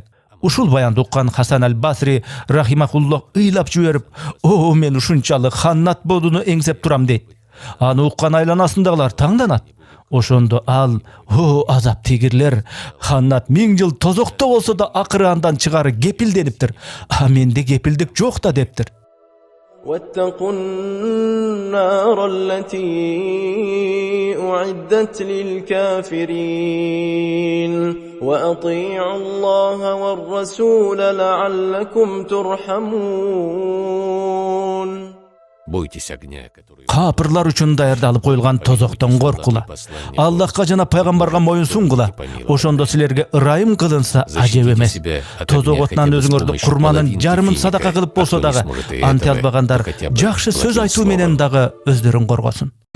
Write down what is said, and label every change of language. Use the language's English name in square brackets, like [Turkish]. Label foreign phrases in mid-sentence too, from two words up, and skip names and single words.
[Kyrgyz] Ушул баянды уккан Хасан аль-Басри рахимахуллох ыйлап жиберип, "О, мен ушунчалык Ханнат болууну эңсеп турам" дейт. Аны уккан айланасындагылар таңданат. Ошондо ал: "О, азап тигирлер, Ханнат 1000 жыл тозокто болсо да акыры андан чыгары кепилдениптир. А менде кепилдик жок да" дептир. [Arabic] واتقوا النار التي أعدت للكافرين وأطيعوا الله والرسول لعلكم ترحمون. [Russian] Бойтесь огня, который... [Kyrgyz] Капырлар үчүн даярдалып коюлган тозоктон коркула. Аллахка жана пайгамбарга моюн сунгула. Ошондо силерге ырайым кылынса ажеп эмес. Тозок отунан өзүңөрдү курманын жарымын садака кылып болсо дагы, анте албагандар жакшы сөз айтуу менен дагы өздөрүн коргосун.